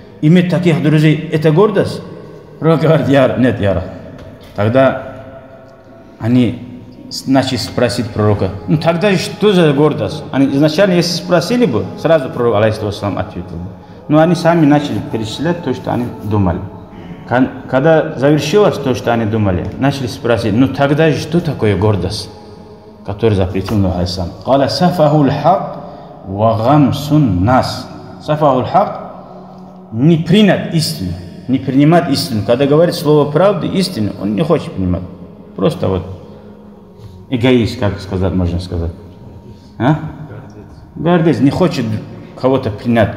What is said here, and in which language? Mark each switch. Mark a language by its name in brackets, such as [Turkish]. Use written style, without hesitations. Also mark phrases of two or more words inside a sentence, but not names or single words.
[Russian] Иметь таких друзей, это гордость? Пророк говорит, нет, я Тогда они начали спросить пророка, ну тогда же что за гордость? Они изначально, если спросили бы, сразу пророк, алейхиссалам, ответил бы. Но они сами начали перечислять то, что они думали. Когда завершилось то, что они думали, начали спросить, ну тогда же что такое гордость, который запретил Нух алейхиссалам? [Arabic] «قال سفه الحق وغمط الناس». سفه الحق [Russian] — не принять истину, не принимать истину. Когда говорит слово правды, истину, он не хочет принимать. Просто вот эгоист, как сказать, можно сказать. А? Гордец, не хочет кого-то принять.